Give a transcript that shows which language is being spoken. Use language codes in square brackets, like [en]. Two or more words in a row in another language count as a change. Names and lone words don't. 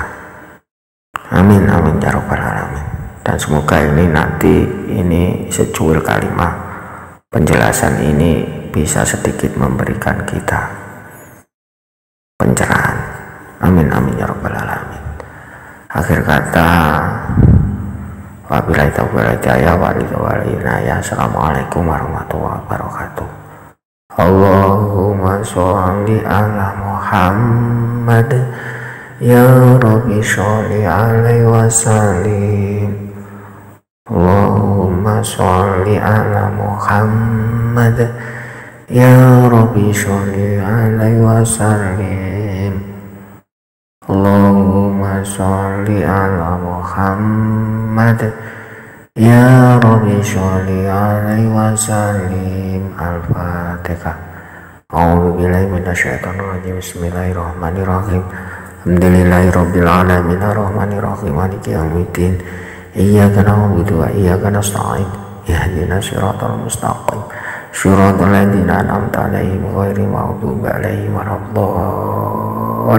[ar] آمين آمين يا رب العالمين. [id] Dan semoga ini nanti secuil kalimat penjelasan ini bisa sedikit memberikan kita pencerahan. [ar] آمين آمين يا رب العالمين. [id] Akhir kata, [ar] وبالله التوفيق والهداية. السلام عليكم ورحمة الله وبركاته. اللهم صل على محمد يا رب صل عليه وسلم. اللهم صل على محمد يا رب صل عليه وسلم. اللهم صل على محمد يا رب صل عليه وسلم. Al-Fatihah. أعوذ بالله من الشيطان الرجيم. بسم الله الرحمن الرحيم. الحمد لله رب العالمين الرحمن الرحيم مالك يوم الدين. إياك نعبد وإياك نستعين. اهدنا الصراط المستقيم. صراط الذين أنعمت عليهم غير المغضوب عليهم ولا الضالين.